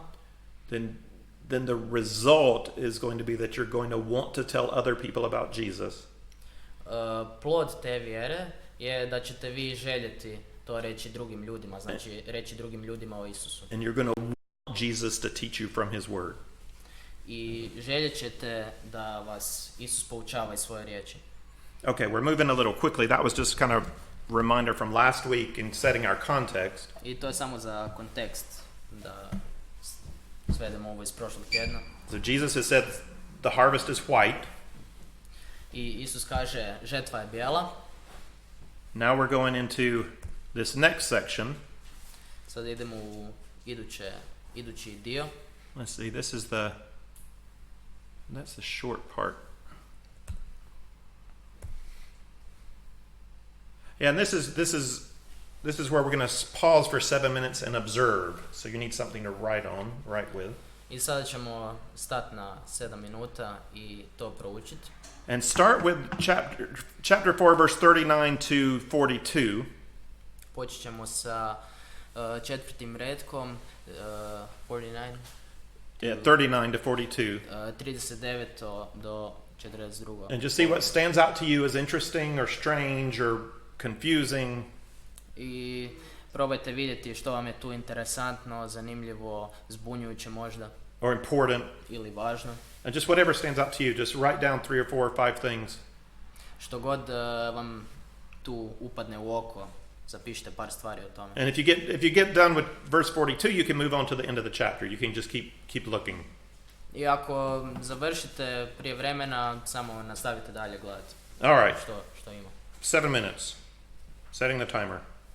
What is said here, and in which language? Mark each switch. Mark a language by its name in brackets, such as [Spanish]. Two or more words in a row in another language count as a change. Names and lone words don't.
[English] then the result is going to be that you're going to want to tell other people about Jesus. [Croatian] Plod te vjere je da ćete vi željeti to reći drugim ljudima, znači reći drugim ljudima o Isusu. [English] And you're going to want Jesus to teach you from his word. [Croatian] I željet ćete da vas Isus poučava iz svoje riječi. [English] Okay, we're moving a little quickly. That was just kind of reminder from last week and setting our context. [Croatian] I to je samo za kontekst da svedemo ovo iz prošlog tjedna. [English] So Jesus has said the harvest is white. [Croatian] I Isus kaže žetva je bijela. [English] Now we're going into this next section. [Croatian] Sad idemo u idući dio. [English] Let's see. That's the short part. Yeah, and this is where we're going to pause for 7 minutes and observe. So you need something to write with. [Croatian] I sada ćemo stati na 7 minuta i to proučiti. [English] And start with chapter 4, verse 39 to 42. [Croatian] Počet ćemo sa četvrtim retkom, 49. [English] Yeah, 39 to 42. [Croatian] 39 do 42. [English] And just see what stands out to you as interesting or strange or confusing. [Croatian] I probajte vidjeti što vam je tu interesantno, zanimljivo, zbunjujuće možda. [English] Or important. [Croatian] Ili važno. [English] And just whatever stands out to you, just write down 3 or 4 or 5 things. [Croatian] Što god vam tu upadne u oko, zapišite par stvari o tome. [English] And if you get done with verse 42, you can move on to the end of the chapter. You can just keep looking. [Croatian] I ako završite prije vremena, samo nastavite dalje gledati. [English] All right. [Croatian] Što ima. [English] 7 minutes. Setting the timer.